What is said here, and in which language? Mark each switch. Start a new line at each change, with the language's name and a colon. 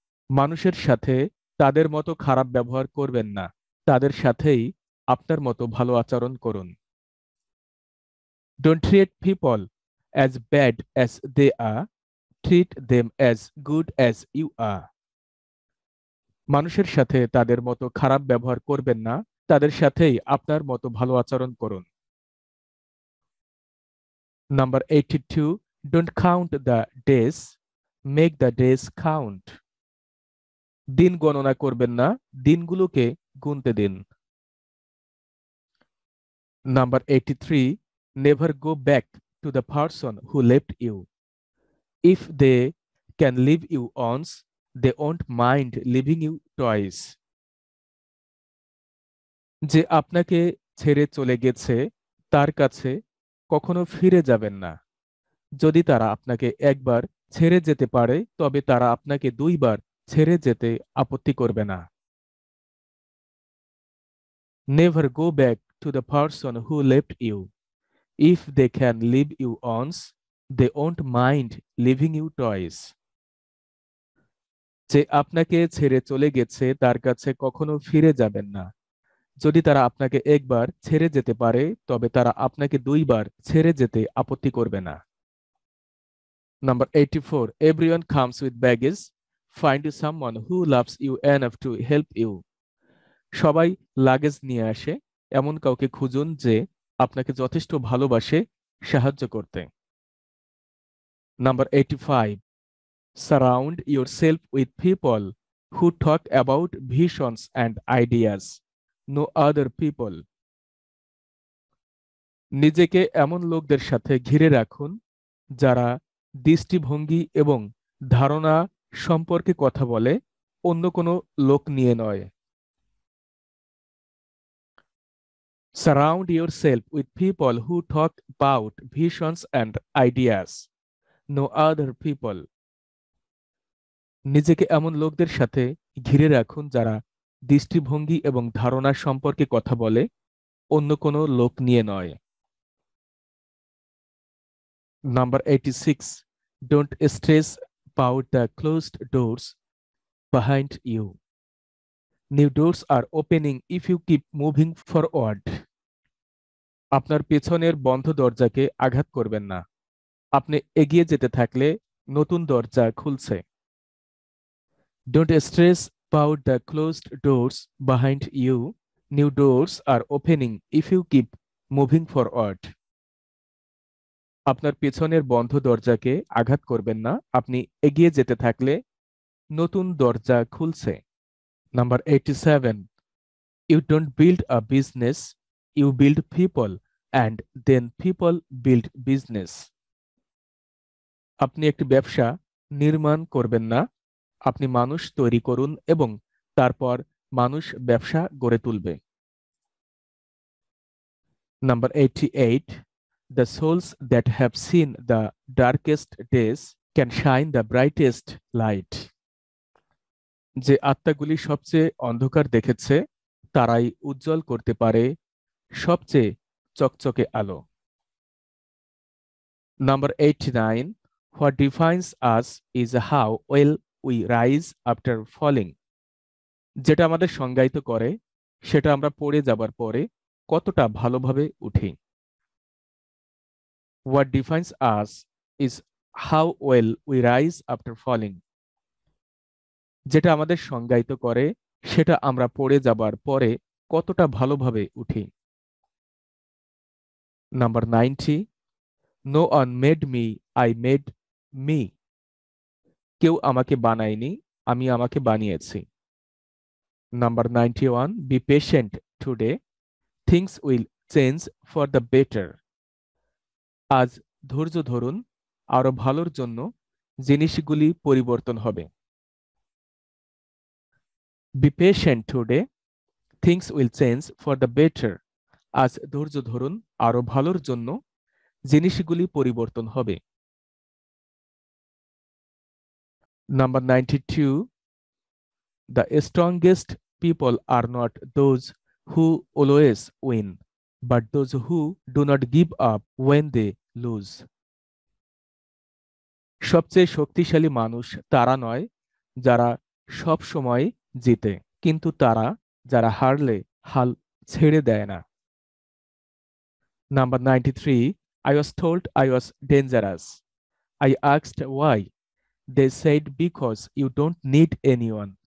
Bangla: মানুষের সাথে তাদের মতো খারাপ ব্যবহার করবেন না, তাদের সাথেই আপনার মতো ভালো আচরণ করুন।
English: Don't treat people as bad as they are. Treat them as good as you are.
Bangla: মানুষের সাথে তাদের মতো খারাপ ব্যবহার করবেন না, তাদের সাথেই আপনার মতো ভালো আচরণ করুন।
English: Number 82, don't count the days, make the days count.
Bangla: দিন গণনা করবেন না, দিনগুলোকে গুনতে দিন।
English: Number 83, never go back to the person who left you. If they can leave you once, they won't mind leaving you twice.
Bangla: যে আপনাকে ছেড়ে চলে গেছে তার কাছে কখনো ফিরে যাবেন না। যদি তারা আপনাকে একবার ছেড়ে যেতে পারে তবে তারা আপনাকে দুইবার ছেড়ে যেতে আপত্তি করবে না।
English: Never go back to the person who left you. If they can leave you once, they won't mind leaving you twice.
Bangla: যে আপনাকে ছেড়ে চলে গেছে তার কাছে কখনো ফিরে যাবেন না। যদি তারা আপনাকে একবার ছেড়ে যেতে পারে তবে তারা আপনাকে দুইবার ছেড়ে যেতে আপত্তি করবে না।
English: Number 84, everyone comes with baggage. Find someone who loves you enough to help you.
Bangla: সবাই লাগেজ নিয়ে আসে, এমন কাউকে খুঁজুন যে আপনাকে যথেষ্ট ভালোবাসে সাহায্য করতে।
English: Number 85, surround yourself with people who talk about visions and ideas. No other people.
Bangla: নিজেকে এমন লোকদের সাথে ঘিরে রাখুন যারা দৃষ্টিভঙ্গি এবং ধারণা সম্পর্কে কথা বলে, অন্য কোনো লোক নিয়ে নয়।
English: Surround yourself with people who talk about visions and ideas. No other people.
Bangla: নিজেকে এমন লোকদের সাথে ঘিরে রাখুন যারা দৃষ্টিভঙ্গি এবং ধারণা সম্পর্কে কথা বলে, অন্য কোনো লোক নিয়ে নয়।
English: Number 86, don't stress about the closed doors behind you. New doors are opening if you keep moving forward.
Bangla: আপনার পেছনের বন্ধ দরজাকে আঘাত করবেন না, আপনি এগিয়ে যেতে থাকলে নতুন দরজা খুলছে।
English: Don't stress about the closed doors behind you. New doors are opening if you keep moving forward.
Bangla: আপনার পেছনের বন্ধ দরজাকে আঘাত করবেন না, আপনি এগিয়ে যেতে থাকলে নতুন দরজা খুলছে।
English: Number 87, you don't build a business, you build people and then people build business.
Bangla: আপনি একটি ব্যবসা নির্মাণ করবেন না, আপনি মানুষ তৈরি করুন এবং তারপর মানুষ ব্যবসা গড়ে তুলবে।
English: Number 88, the souls that have seen the darkest days can shine the brightest light.
Bangla: যে আত্মাগুলি সবচেয়ে অন্ধকার দেখেছে তারাই উজ্জ্বল করতে পারে সবচেয়ে চকচকে আলো।
English: Number 89. What defines us is how well we rise after falling.
Bangla: যেটা আমাদের সংজ্ঞায়িত করে সেটা আমরা পড়ে যাবার পরে কতটা ভালোভাবে উঠি।
English: What defines us is how well we rise after falling.
Bangla: যেটা আমাদের সংজ্ঞায়িত করে সেটা আমরা পড়ে যাবার পরে কতটা ভালোভাবে উঠি।
English: Number 90. No one made me, I made me.
Bangla: কেউ আমাকে বানায়নি, আমি আমাকে বানিয়েছি।
English: Number 91. Be patient today. Things will change for the better.
Bangla: আজ ধৈর্য ধরুন, আরো ভালোর জন্য জিনিসগুলি পরিবর্তন হবে।
English: Be patient today. Things will change for the better.
Bangla: আজ ধৈর্য ধরুন, আরো ভালোর জন্য জিনিসগুলি পরিবর্তন হবে।
English: Number 92. The strongest people are not those who always win, but those who do not give up when they lose.
Bangla: সবচেয়ে শক্তিশালী মানুষ তারা নয় যারা সব সময় জিতে, কিন্তু তারা যারা হারলে হাল ছেড়ে দেয় না।
English: Number 93. I was told I was dangerous. I asked why. They said because you don't need anyone.